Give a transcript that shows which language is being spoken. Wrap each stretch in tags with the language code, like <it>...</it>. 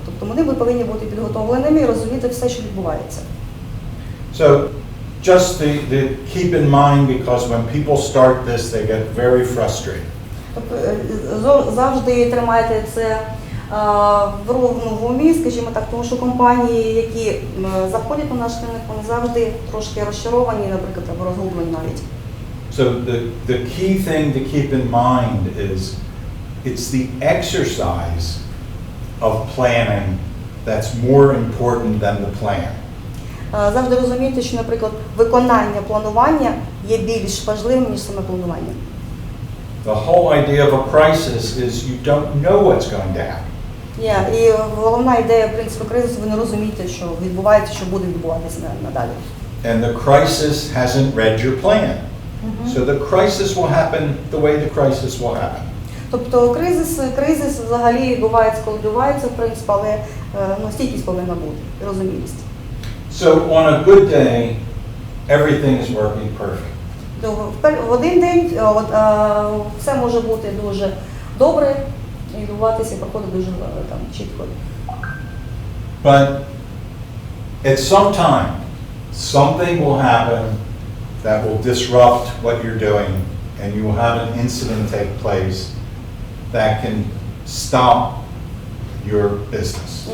<uk>Тобто вони повинні бути підготовленими і розуміти все, що відбувається.</uk> <en>So just to keep in mind, because when people start this, they get very frustrated.</en> <uk>Тобто завжди тримайте це в умі, скажімо так, тому що компанії, які заходять на наш ринок, вони завжди трошки розчаровані, наприклад, або розгублені навіть.</uk> <en>So the key thing to keep in mind is it's the exercise of planning that's more important than the plan.</en> <uk>Завжди розумійте, що, наприклад, виконання планування є більш важливим, ніж саме планування.</uk> <en>The whole idea of a crisis is you don't know what's going to happen.</en> <uk>І головна ідея, в принципі, кризису, ви не розумієте, що відбувається, що буде відбуватися надалі.</uk> <en>And the crisis hasn't read your plan. So the crisis will happen the way the crisis will happen.</en> <uk>Тобто кризис взагалі відбувається, коли відбувається, в принципі, але стійкість повинна бути, розумілість.</uk> <en>So on a good day, everything is working perfect.</en> <uk>В один день все може бути дуже добре і відбуватися, і проходить дуже чітко.</uk> <en>But at some time, something will happen that will disrupt what you're doing, and you will have an incident take place that can stop your business.</en>